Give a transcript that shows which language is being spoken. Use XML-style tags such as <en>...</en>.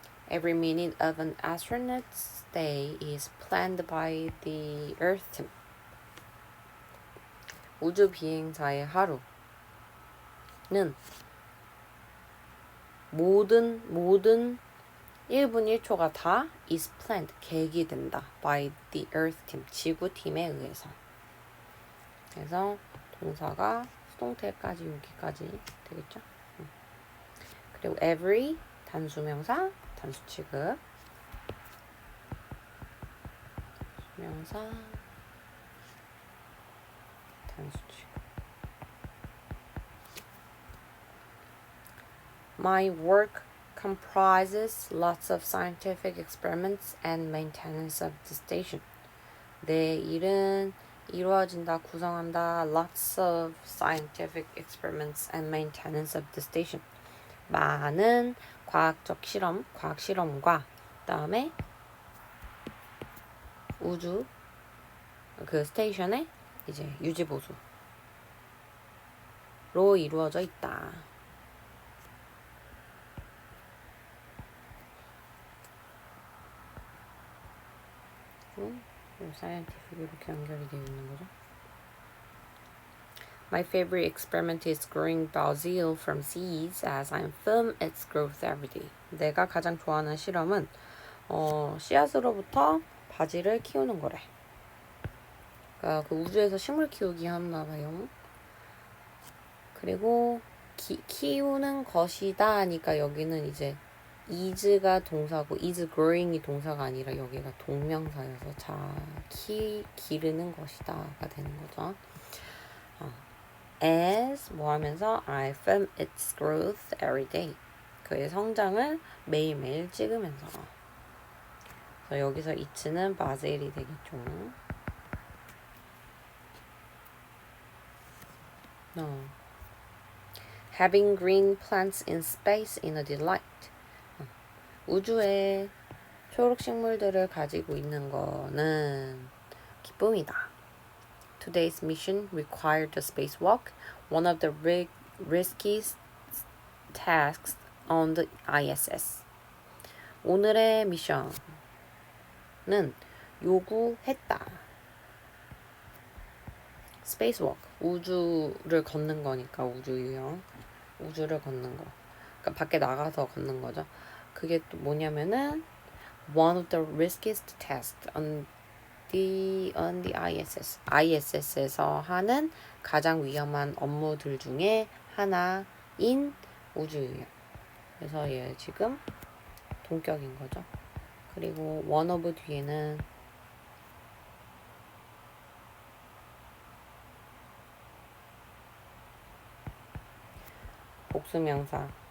<en>Every minute of an astronaut's day is planned by the Earth team.</en> <ko>우주 비행사의 하루는 모든 1분 1초가 다</ko> <en>is planned,</en> <ko>계획된다.</ko> <en>by the Earth team,</en> <ko>지구팀에 의해서. 그래서 동사가 수동태까지 여기까지 되겠죠. 그리고 every 단수명사 단수 취급 명사 단수 취급</ko> <en>My work comprises lots of scientific experiments and maintenance of the station.</en> <ko>내 일은 이루어진다, 구성한다.</ko> <en>Lots of scientific experiments and maintenance of the station.</en> <ko>많은 과학적 실험, 과학 실험과 그다음에 우주 그 스테이션의 이제 유지 보수로 이루어져 있다. 사이언티픽 이렇게 연결이 되어 있는 거죠.</ko> <en>My favorite experiment is growing basil from seeds as I film its growth every day.</en> <ko>내가 가장 좋아하는 실험은 씨앗으로부터 바질을 키우는 거래. 그러니까 그 우주에서 식물 키우기 하나 봐요. 그리고 키우는 것이다 하니까 여기는 이제 is가 동사고</ko> <en>is growing</en> <ko>이 동사가 아니라 여기가 동명사여서 기르는 것이다가 되는 거죠.</ko> <en>As</en> <ko>뭐 하면서</ko> <en>I film its growth every day.</en> <ko>그의 성장을 매일매일 찍으면서. 그래서 여기서 it는 바젤이 되겠죠.</ko> <en>Having green plants in space is a delight.</en> <ko>우주에 초록 식물들을 가지고 있는 거는 기쁨이다.</ko> <en>Today's mission required a spacewalk, one of the riskiest tasks on the ISS.</en> <ko>오늘의 미션은 요구했다. spacewalk, 우주를 걷는 거니까 우주유형, 우주를 걷는 거. 그러니까 밖에 나가서 걷는 거죠. 그게 또 뭐냐면은</ko> <en>one of the riskiest tasks on the ISS.</en> <ko>ISS에서 하는 가장 위험한 업무들 중에 하나인 우주유형. 그래서 얘 지금 동격인 거죠. 그리고 one of 뒤에는 복수명사.</ko>